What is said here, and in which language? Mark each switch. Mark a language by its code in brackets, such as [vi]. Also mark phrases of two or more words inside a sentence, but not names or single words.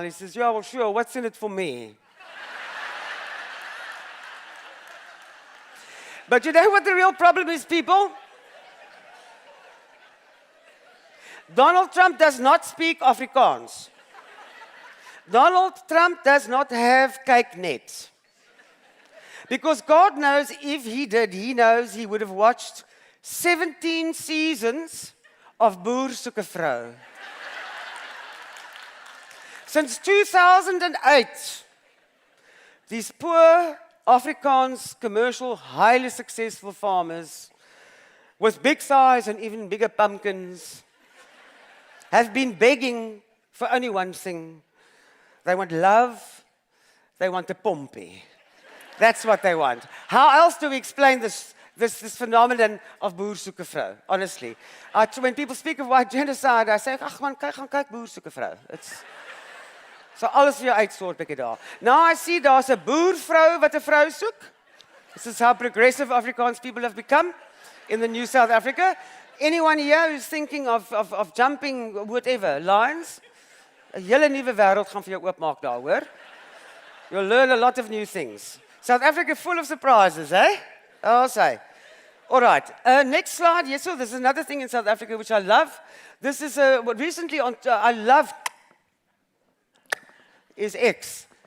[en] He says, yeah, well, sure, what's in it for me? But you know what the real problem is, people? Donald Trump does not speak Afrikaans. Donald Trump does not have kyk-net. Because God knows if he did, he knows he would have watched 17 seasons of Boer Soek 'n Vrou. Since 2008, these poor Afrikaans commercial, highly successful farmers with big thighs and even bigger pumpkins have been begging for only one thing. They want love, they want a pompie. That's what they want. How else do we explain this phenomenon of Boer Soek 'n Vrou? Honestly. When people speak of white genocide, I say, [af] ach man, kyk Boer Soek 'n Vrou. So alles vir jou uitsort ek daar. [en] Now I see [af] daar's 'n boervrou wat 'n vrou soek. [en] This is how progressive Afrikaans people have become in the new South Africa. Anyone here who's thinking of jumping whatever, lines? [af] 'n hele nuwe wêreld gaan vir jou oopmaak daar, hoor. [en] You'll learn a lot of new things. South Africa full of surprises, eh? I'll say. All right, next slide. Yes, so there's another thing in South Africa which I love. This is what recently I love is X.